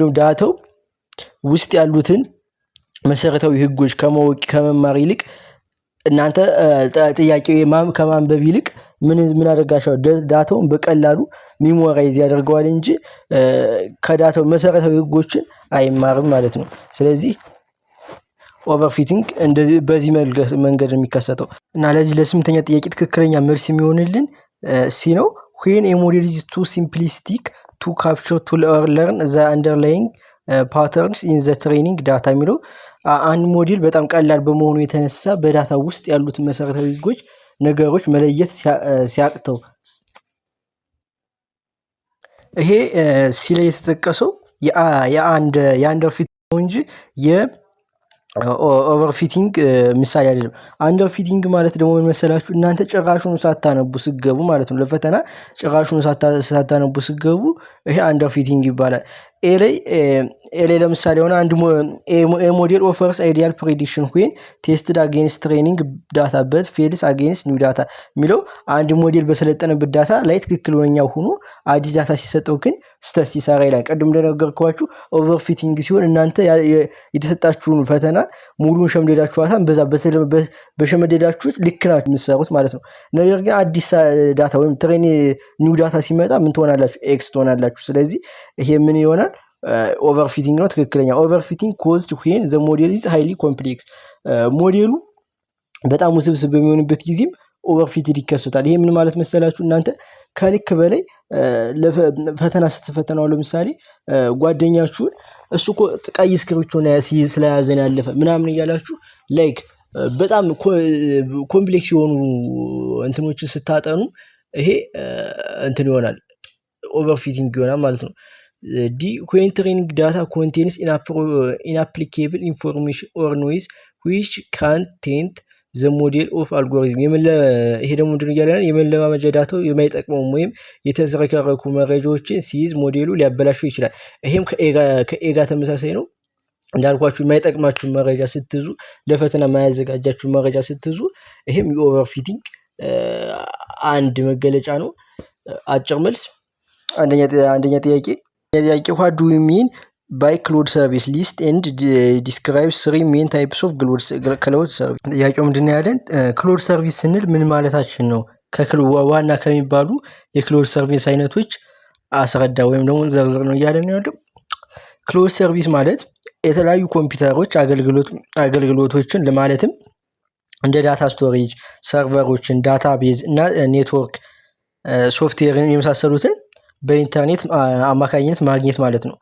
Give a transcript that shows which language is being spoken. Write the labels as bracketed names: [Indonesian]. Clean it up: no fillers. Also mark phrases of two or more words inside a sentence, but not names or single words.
[Amharic] ደግሞ ዳታው ውስጥ ያሉትን መሰረታዊ ህጎች ከመማር ይልቅ እናንተ ጥያቄው ከማንበብ ይልቅ ምን አደርጋቸው ዳታውን በቀላሉ ሚሞራይዝ ያደርገዋል እንጂ ከዳታው መሰረታዊ ህጎችን አይማርም ማለት ነው። ስለዚህ ኦቨርፊቲንግ እንደዚህ በዚህ መንገድ የሚከሰተው እና ለዚህ ለስምንተኛ ጥያቄ ትክክለኛ መልስ የሚሆንልን ሲ ነው። [English] when a model is too simplistic to capture to learn the underlying patterns in the training data [Amharic] የሚለው አንድ ሞዴል በጣም ቀላል በመሆኑ የተነሳ በዳታ ውስጥ ያሉትን መሰረታዊ ህጎች ነገሮች መለየት ሲያቅተው። ይሄ ሲ ላይ የተጠቀሰው የአንደርፊት ነው እንጂ ኦቨርፊቲንግ ምሳሌ አይደለም። አንደርፊቲንግ ማለት ደግሞ ምን መሰላችሁ? እናንተ ጭራሹን ሳታነቡ ስገቡ ማለት ነው። ለፈተና ጭራሹን ሳታነቡ ስገቡ ይሄ አንደርፊቲንግ ይባላል። ኤ ላይ ለምሳሌ ሆነ አንድ [English] model offers ideal prediction when tested against training data but fails against new data [Amharic] የሚለው አንድ ሞዴል በሰለጠነበት ዳታ ላይ ትክክለኛ ሆኖ አዲስ ዳታ ሲሰጠው ግን ስህተት ሲሰራ ይላል። ቀደም እንደነገርኳችሁ ኦቨርፊቲንግ ሲሆን እናንተ የተሰጣችሁን ፈተና ሙሉን ሸምደዳችኋታን በዛ በሸመደዳችሁት ልክ ናችሁ የምትሰሩት ማለት ነው። ነገር ግን አዲስ ዳታ ወይም ኒው ዳታ ሲመጣ ምን ትሆናላችሁ? ኤክስ ትሆናላችሁ። ስለዚህ ይሄ ምን ይሆናል? ኦቨርፊቲንግ ነው ትክክለኛ። ኦቨርፊቲንግ [English] caused when the model is highly complex። [Amharic] ሞዴሉ በጣም ውስብስብ በሚሆንበት ጊዜም ኦቨርፊቲንግ ይከሰታል። ይሄ ምን ማለት መሰላችሁ? እናንተ ከልክ በላይ ፈተና ስትፈተናው ለምሳሌ ጓደኛችሁን እሱ እኮ ቀይ እስክሪብቶ ስለያዘን ያለፈ ምናምን እያላችሁ ላይክ በጣም ኮምፕሌክስ የሆኑ እንትኖችን ስታጠኑ ይሄ እንትን ይሆናል፣ ኦቨርፊቲንግ ይሆናል ማለት ነው። ዲ [English] when training data contains inapplicable information or noise which can taint the model of algorithm። [Amharic] ይሄ ደግሞ ምንድነው ያለን? የመለማመጃ ዳታው የማይጠቅመው ወይም የተዝረከረኩ መረጃዎችን ሲይዝ ሞዴሉ ሊያበላሸው ይችላል። ይሄም ከኤ ጋር ተመሳሳይ ነው። እንዳልኳችሁ የማይጠቅማችሁ መረጃ ስትይዙ፣ ለፈተና የማያዘጋጃችሁ መረጃ ስትይዙ ይሄም የኦቨርፊቲንግ አንድ መገለጫ ነው። አጭር መልስ አንደኛ ጥያቄ [English] what do you mean by cloud service? list and describe three main types of cloud service። [Amharic] ጥያቄው ምንድነው ያለን? [English] cloud service [Amharic] ስንል ምን ማለታችን ነው? ዋና ከሚባሉ የክሎድ ሰርቪስ አይነቶች አስረዳ ወይም ደግሞ ዘርዝር ነው እያለን ያለው። [English] cloud service [Amharic] ማለት የተለያዩ ኮምፒውተሮች አገልግሎቶችን ለማለትም እንደ [English] data storage፣ [Amharic] ሰርቨሮችን፣ ዳታቤዝ እና ኔትወርክ ሶፍትዌርን የመሳሰሉትን በኢንተርኔት አማካኝነት ማግኘት ማለት ነው።